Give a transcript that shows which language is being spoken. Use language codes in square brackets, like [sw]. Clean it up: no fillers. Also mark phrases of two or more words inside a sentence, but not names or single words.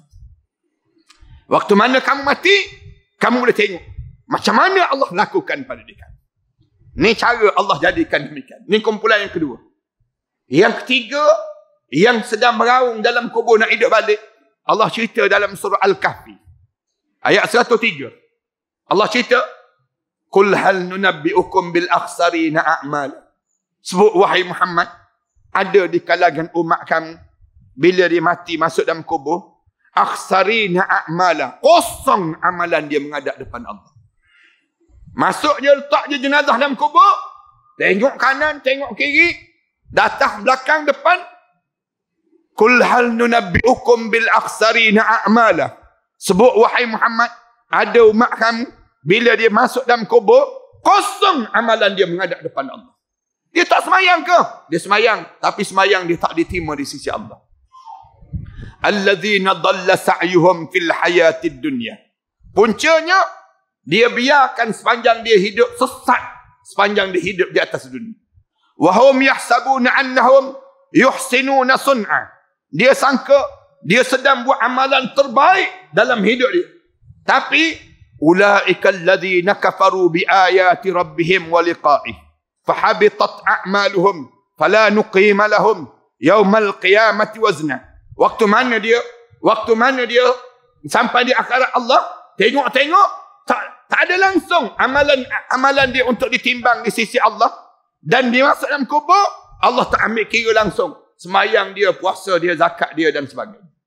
[ms] Waktu mana kamu mati, kamu boleh tengok macam mana Allah lakukan pada dia. Ni cara Allah jadikan demikian. Ni kumpulan yang kedua. Yang ketiga, yang sedang meraung dalam kubur nak hidup balik. Allah cerita dalam surah Al-Kahfi. Ayat 103. Allah cerita, [ar] قل هل ننبئكم بالأخسرين أعمالا. [ms] Sebut wahai Muhammad, ada di kalangan umat kamu, bila dia mati masuk dalam kubur, [ar] أخسرين أعمالا, [ms] kosong amalan dia menghadap depan Allah. Masuk je, letak je jenazah dalam kubur, tengok kanan, tengok kiri, datang belakang depan. [ar] قل هل ننبئكم بالأخسرين أعمالا. [ms] Sebut wahai Muhammad, ada umat kamu, bila dia masuk dalam kubur, kosong amalan dia menghadap depan Allah. Dia tak semayang ke? Dia semayang, tapi semayang dia tak diterima di sisi Allah. [ar] الذين ضل سعيهم في الحياة الدنيا. [ms] Puncanya, dia biarkan sepanjang dia hidup sesat, sepanjang dia hidup di atas dunia. [ar] وهم يحسبون أنهم يحسنون صنعا. [ms] Dia sangka dia sedang buat amalan terbaik dalam hidup dia. [ar] Tapi أولئك الذين كفروا بآيات ربهم ولقائه فحبطت أعمالهم فلا نقيم لهم يوم القيامة وزنا. [ms] Waktu mana dia sampai di akhirat Allah, tengok tak ada langsung amalan dia untuk ditimbang di sisi Allah, dan dia masuk dalam kubur, Allah tak ambil kira langsung semayang dia, puasa dia, zakat dia dan sebagainya.